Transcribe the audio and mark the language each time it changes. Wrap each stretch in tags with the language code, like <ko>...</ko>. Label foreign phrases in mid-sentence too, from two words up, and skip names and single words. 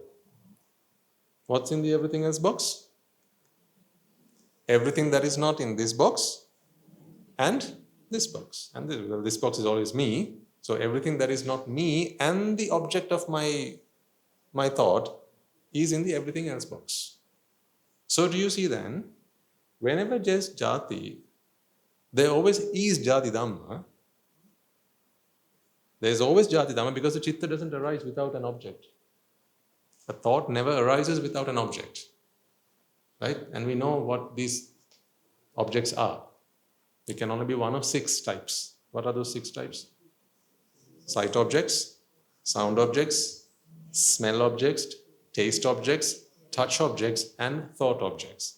<en>What's in the everything else box? Everything that is not in this box and this box. And this box is always me. So everything that is not me and the object of my thought is in the everything else box. So do you see then, whenever there's jati, there always is</en> <pi>jati dhamma.</pi> <en>There's always</en> <pi>jati dhamma</pi> <en>because the chitta doesn't arise without an object. A thought never arises without an object. Right? And we know what these objects are. They can only be one of 6 types. What are those 6 types? Sight objects, sound objects, smell objects, taste objects, touch objects, and thought objects.</en>